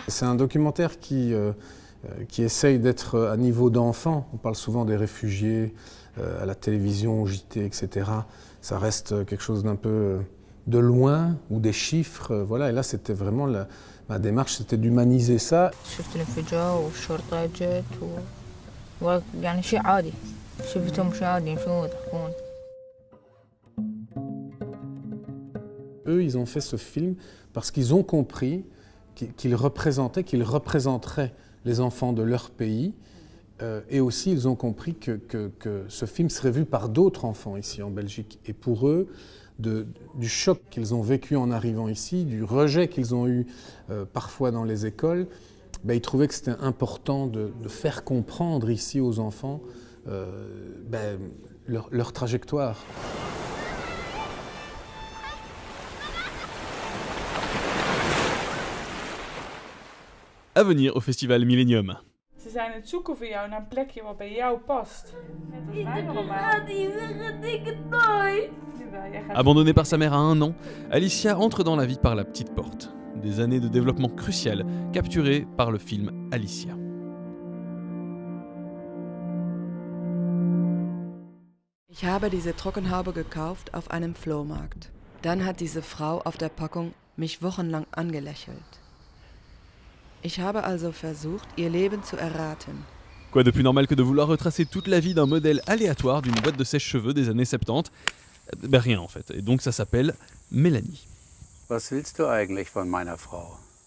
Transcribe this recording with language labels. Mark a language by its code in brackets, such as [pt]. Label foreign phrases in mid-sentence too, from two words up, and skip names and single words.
[fr] C'est un documentaire qui essaye d'être à niveau d'enfant. On parle souvent des réfugiés à la télévision, au JT, etc. Ça reste quelque chose d'un peu de loin ou des chiffres. Voilà. Et là, c'était vraiment ma démarche, c'était d'humaniser ça. [ar] شفت الانفجار والشرطة جت يعني شيء عادي شفتهم شيء عادي يمشون ويضحكون. [fr] Eux, ils ont fait ce film parce qu'ils ont compris qu'ils représenteraient les enfants de leur pays. Et aussi, ils ont compris que ce film serait vu par d'autres enfants ici en Belgique. Et pour eux, du choc qu'ils ont vécu en arrivant ici, du rejet qu'ils ont eu parfois dans les écoles, ils trouvaient que c'était important de faire comprendre ici aux enfants leur trajectoire. À venir au Festival Millennium. [nl] Ze zijn het zoeken voor jou naar een plekje wat bij jou past. [fr] Abandonnée par sa mère à 1 an, Alicia entre dans la vie par la petite porte. Des années de développement cruciales, capturées par le film Alicia. [de] Ich habe diese Trockenhaube gekauft auf einem Flohmarkt. Dann hat diese Frau auf der Packung mich wochenlang angelächelt. Ich habe also versucht, ihr Leben zu erraten. [fr] Quoi de plus normal que de vouloir retracer toute la vie d'un modèle aléatoire d'une boîte de sèche-cheveux des années 70 ? Rien en fait, et donc ça s'appelle Mélanie. [de] Was willst du eigentlich von meiner Frau?